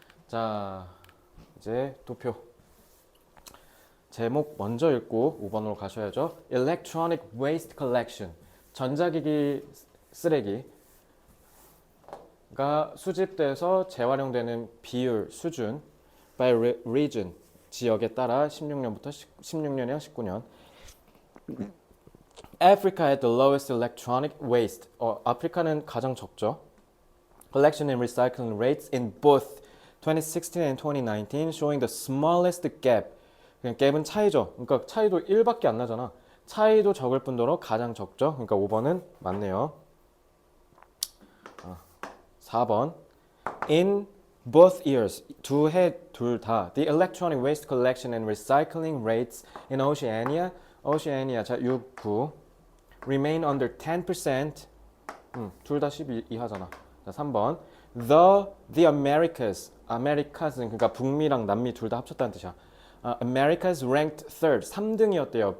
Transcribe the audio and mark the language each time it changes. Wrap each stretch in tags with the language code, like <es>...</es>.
<ko>자, 이제 도표. 제목 먼저 읽고 5번으로 가셔야죠.</ko> <en>Electronic Waste Collection.</en> <ko>전자기기 쓰레기가 수집돼서 재활용되는 비율, 수준</ko> <en>by region.</en> <ko>지역에 따라 16년이랑 19년.</ko> <en>Africa had the lowest electronic waste.</en> <ko>아프리카는 가장 적죠.</ko> <en>Collection and recycling rates in both 2016 and 2019 showing the smallest gap.</en> <ko>그냥 갭은 차이죠. 그러니까 차이도 1밖에 안 나잖아. 차이도 적을 뿐더러 가장 적죠. 그러니까 5번은 맞네요. 4번.</ko> <en>In both years,</en> <ko>둘 다,</ko> <en>the electronic waste collection and recycling rates in Oceania,</en> <ko>자 6, 9,</ko> <en>remain under 10%.</en> <ko>둘 다 10 이하잖아. 자 3번. The Americas, 그러니까 북미랑 남미 둘 다 합쳤다는 뜻이야.</ko> <en>Americas ranked third,</en> <ko>3등이었대요.</ko>